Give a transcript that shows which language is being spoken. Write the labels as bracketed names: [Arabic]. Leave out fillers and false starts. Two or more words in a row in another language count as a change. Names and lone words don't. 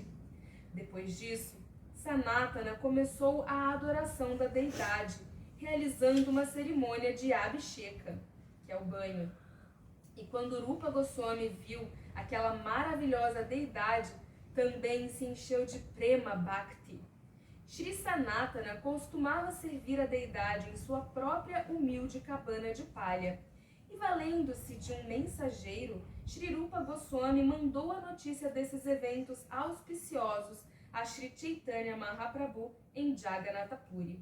[Portuguese] Depois disso, Sanatana começou a adoração da deidade, realizando uma cerimônia de Abhisheka, que é o banho. E quando Rupa Goswami viu aquela maravilhosa deidade, também se encheu de [Sanskrit] प्रेम भक्ति. [Portuguese] Shri Sanatana costumava servir a deidade em sua própria humilde cabana de palha. E valendo-se de um mensageiro, Shri Rupa Goswami mandou a notícia desses eventos auspiciosos a Shri Chaitanya Mahaprabhu em Jagannatha Puri.